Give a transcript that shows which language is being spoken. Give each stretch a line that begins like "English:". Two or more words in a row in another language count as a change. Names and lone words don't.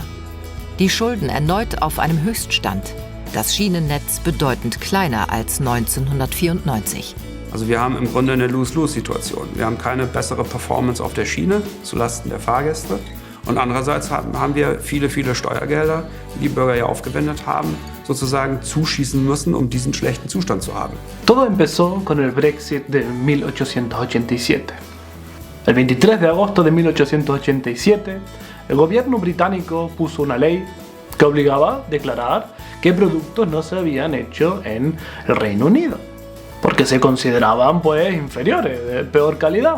German: Die Schulden erneut auf einem Höchststand. Das Schienennetz bedeutend kleiner als 1994. Also wir haben im Grunde eine Lose-Lose-Situation. Wir haben keine bessere Performance auf der Schiene zulasten der Fahrgäste. Und andererseits haben wir viele Steuergelder, die die Bürger ja aufgewendet haben, sozusagen zuschießen müssen, um diesen schlechten Zustand zu haben.
Spanish: Todo empezó con el Brexit de 1887. El 23 de agosto de 1887, el gobierno británico puso una ley que obligaba a declarar qué productos no se habían hecho en el Reino Unido, porque se consideraban pues inferiores, de peor calidad.